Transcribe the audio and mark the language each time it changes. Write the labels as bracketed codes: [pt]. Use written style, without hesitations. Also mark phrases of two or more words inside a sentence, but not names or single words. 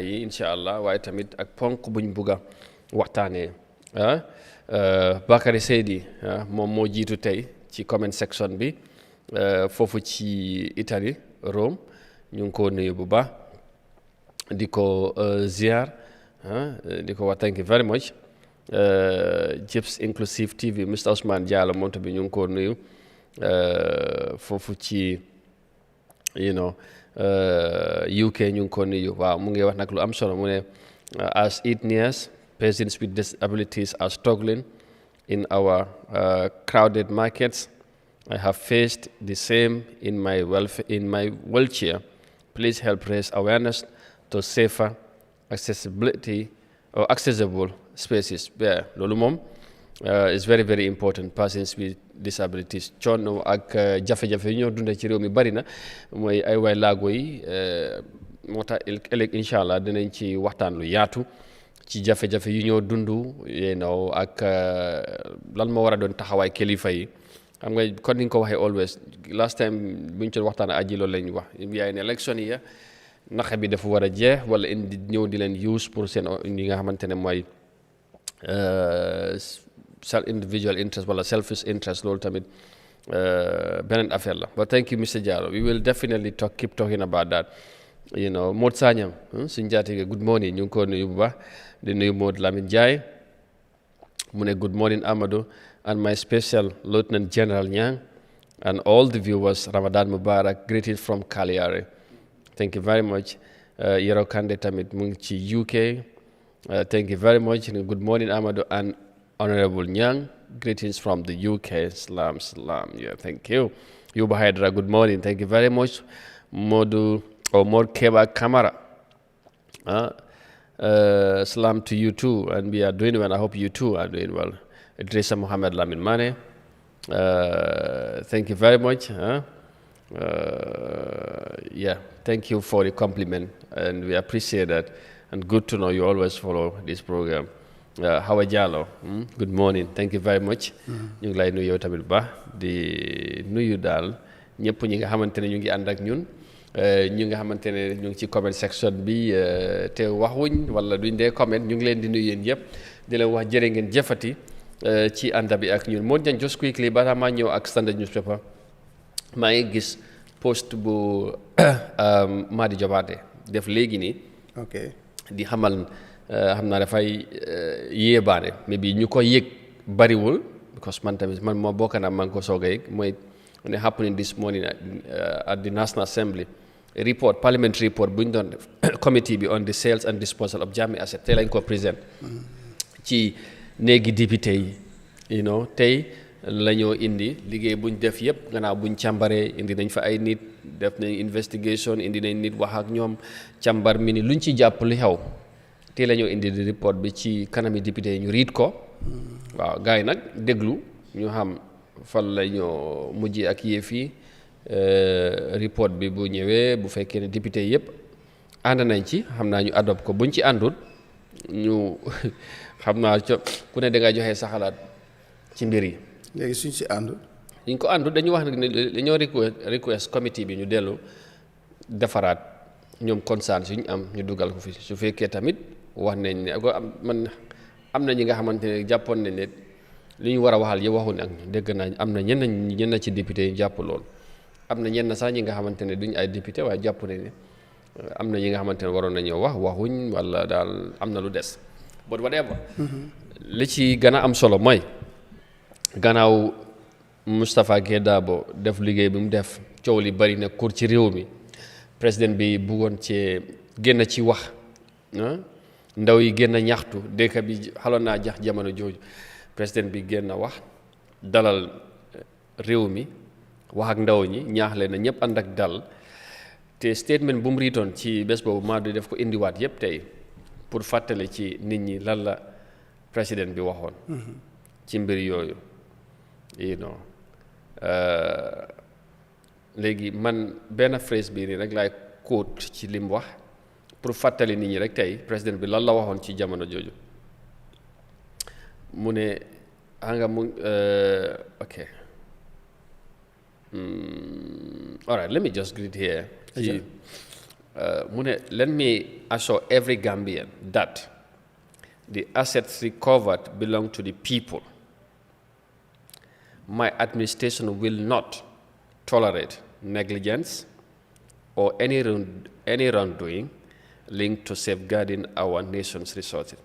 [wo] yi [ar] إن شاء الله [wo] waaye tamit ak ponk buñ bugg a waxtaanee Bakary Seydi moom moo jiitu tey ci [en] comment section [wo] bi foofu ci Italie Rome ñu ngi ko nuyu bu baax di ko ziar di ko wax [en] thank you very much [wo] Jips Inclusive TV Mr Ousmane Diallo moom tamit ñu ngi ko nuyu foofu ci UK ñu ngi ko nuyu waaw mu ngi wax nag lu am solo mu ne [en] as it nears persons with disabilities are struggling in our crowded markets. I have faced the same in my wheelchair. Please help raise awareness to safer accessibility or accessible spaces. Yeah, [wo] loolu moom [en] is very very important. Persons with disabilities [wo] coono ak jafe-jafe yi ñoo dundee ci réew mi bari na mooy ay waay laago yi moo tax ëllëg [ar] إن شاء الله [wo] dinañ ci waxtaan lu yaatu ci jafe-jafe yi ñoo dund ak lan moo war a doon taxawaay kilifa yi xam nga kon ni nga ko waxee [en] always last time [wo] buñ ci waxtaan aji loolu lañ wax yaay ne élection yi naxa bi dafa war a jeex wala indi ñëw di leen use pour seen yi nga xamante ne mooy [en] individual interest [wo] wala [en] selfish interest [wo] loolu tamit beneen affaire la [en] but thank you Mr. Jallow we will definitely keep talking about that you know Mod Sanyang [wo] suñ jaatige [en] good morning [wo] ñu ngi ko nuyu bu baax di nuyu [en] Mod Lamine Jaay mu ne good morning Amadou and my special Lieutenant General Nyang and all the viewers Ramadan Mubarak greetings from Kaliare thank you very much Yero Kande [wo] tamit mu ngi ci [en] UK thank you very much good morning Amadou and Honorable Nyang greetings from the UK salam yeah thank you Yuba Hydra good morning thank you very much Modu or Mod Keba Kamara salam to you too and we are doing well I hope you too are doing well Idrissa Mohamed Lamin Mane thank you very much yeah thank you for the compliment and we appreciate that and good to know you always follow this program [wo] Hawa Jallow [en] good morning thank you very much [wo] ñu ngi lay nuyu yow tamit ba di nuyu daal ñëpp ñi nga xamante ne ñu ngi ànd ak ñun ñi nga xamante ne ñu ngi ci comment section bi te waxuñ wala duñ dee comment ñu ngi leen di nuyu yéen yëpp di leen wax jërë ngeen jëfati ci ànd bi ak ñun moo jan [en] just quickly [wo] balaa maa ñëw ak [en] Standard newspaper [wo] maa ngi gis post bu Madi Jobaate def léegi nii di xamal xam naa dafay yéebaane mais bi ñu ko yëg bariwul because man tamit man moo bokk naa maa ngi ko soog a yëg mooy ne [en] happening this morning at the National Assembly report parliamentary report [wo] bu ñu doon def committee bi [en] on the sales and disposal of Jammeh asset [wo] tey lañ ko présent ci néegi député yi [en] you know [wo] tey la ñoo indi liggéey buñ def yëpp gannaaw buñ càmbaree indi nañ fa ay nit def nañ investigation indi nañ nit wax ak ñoom càmbar mi ni luñ ci jàpp li xew tey la ñoo indi di report bi ci kanami député yi ñu riit ko waaw gars yi nag déglu ñu xam fan la ñoo mujj ak yëf yi report bi bu ñëwee bu fekkee ne député yëpp ànd nañ ci xam naa ñu adopt ko buñ ci àndul ñu xam naa ku ne da nga joxe sa xalaat ci mbir yi. léegi suñ si àndul. ñu ko àndul dañu wax ne dañoo [en] request committee [wo] bi ñu dellu defaraat ñoom concern suñu am ñu dugal ko fi su fekkee tamit wax nañ ne man am na ñi nga xamante ne jàppoon nañ ne li ñu war a waxal yi waxuñ ak ñu dégg naa am na ñenn ci député yi jàpp loolu am na ñenn sax ñi nga xamante ne duñ ay député waaye jàpp nañ ne am na ñi nga xamante ne waroon nañoo waxuñ wala daal am na lu des [en] but whatever [wo] li ci gën a am solo mooy gannaaw Moustapha Guèye Dabo def liggéey bi mu def coow li bari na kur ci réew mi président bi buggoon ci génn ci wax ndaw yi génn ñaxtu dëkk bi xaloon naa jax jamono jooju président bi génn wax dalal réew mi wax ak ndaw ñi ñaax leen na ñëpp ànd ak dal te statement bu mu riitoon ci bés boobu maa du def ko indiwaat yëpp tey pour fàttali ci nit ñi lan la président bi waxoon ci mbir yooyu [en] you know [wo] léegi man benn phrase bii nii rek laay quote ci li mu wax pour fàttali nit ñi rek tey président bi lan la waxoon ci jamono jooju mu ne nga mu [en] okay all right let me just read here [wo] mu ne [en] let me assure every Gambian that the assets recovered belong to the people. My administration will not tolerate negligence or any wrongdoing linked to safeguarding our nation's resources.